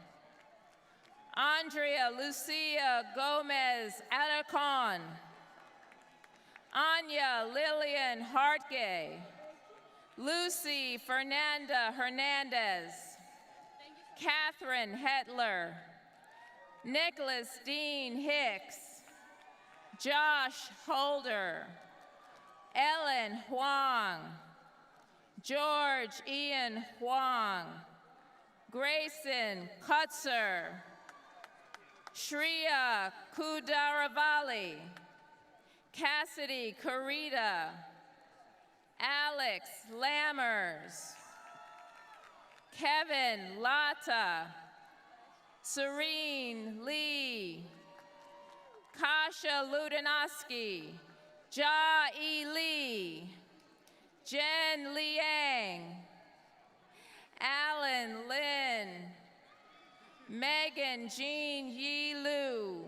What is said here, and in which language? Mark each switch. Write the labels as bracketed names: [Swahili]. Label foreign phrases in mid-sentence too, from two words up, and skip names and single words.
[English] Andrea Lucia Gomez Alarcon. Anya Lillian Hartgay. Lucy Fernanda Hernandez. Catherine Hetler. Nicholas Dean Hicks. Josh Holder. Ellen Huang. George Ian Huang. Grayson Kutzer. Shreya Kudaravali. Cassidy Carita. Alex Lammers. Kevin Lata. Serene Lee. Kasha Ludanoski. Ja E. Lee. Jen Liang. Alan Lin. Megan Jean Yi Lu.